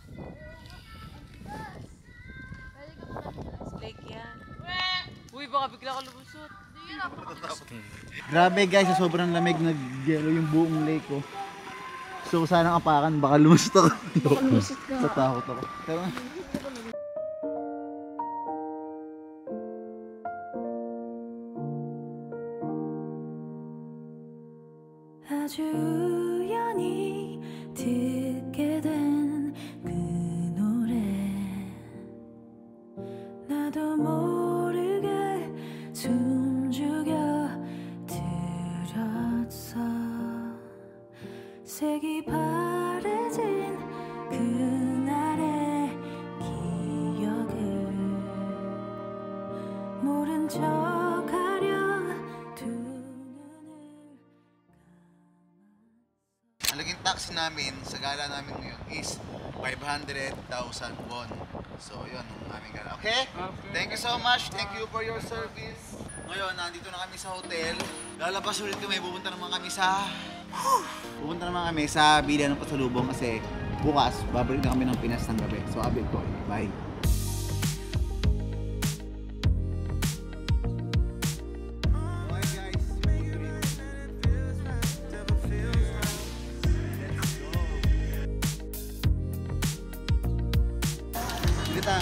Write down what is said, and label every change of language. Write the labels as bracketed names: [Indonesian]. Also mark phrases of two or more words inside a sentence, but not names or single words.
[Filipino] Lake yan. Uy, baka bigla ka lumusot. Grabe guys, sa sobrang lamig nag-yellow yung buong lake oh. So sana apakan, baka lumusot ako. Baka lumusot ka. Tatakot ako. Pero [Korean] 아주 우연히 듣게 된 그 노래 나도 모르게 숨죽여 들었어 색이 바래진 그날의 기억을 모른 척하려 두 [Filipino] Alaging taxi namin sa gala namin ngayon is 500,000 won. So yun ang aming gala. [English] Okay? Thank you so much. Thank you for your service. [Filipino] Ngayon, nandito na kami sa hotel. Lalabas ulit kami. Pupunta naman kami sa bilihan ng pasalubong kasi bukas, babalik na kami ng Pinas ng gabi. So, update ko. Bye! Tayo.